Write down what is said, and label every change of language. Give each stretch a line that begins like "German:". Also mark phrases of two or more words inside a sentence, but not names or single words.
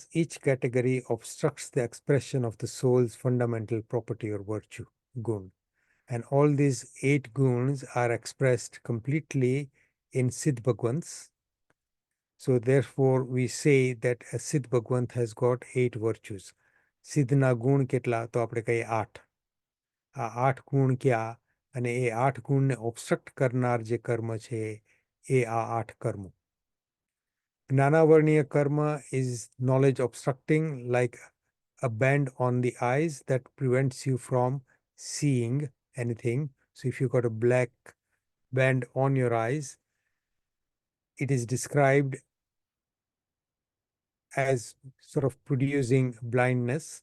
English: Each category obstructs the expression of the soul's fundamental property or virtue, gun. And all these 8 guns are expressed completely in Siddh Bhagwants. So therefore, we say that a Siddh Bhagwant has got 8 virtues.
Gujarati: સિદ્ધના ગુણ કેટલા તો આપણે કહીએ 8. આ 8 ગુણ ક્યા અને એ 8 ગુણને ઓબ્સ્ટ્રક્ટ કરનાર જે કર્મ છે એ આ 8 કર્મો.
English: Gnanavarniya karma is knowledge obstructing, like a band on the eyes that prevents you from seeing anything. So if you got a black band on your eyes, it is described as sort of producing blindness.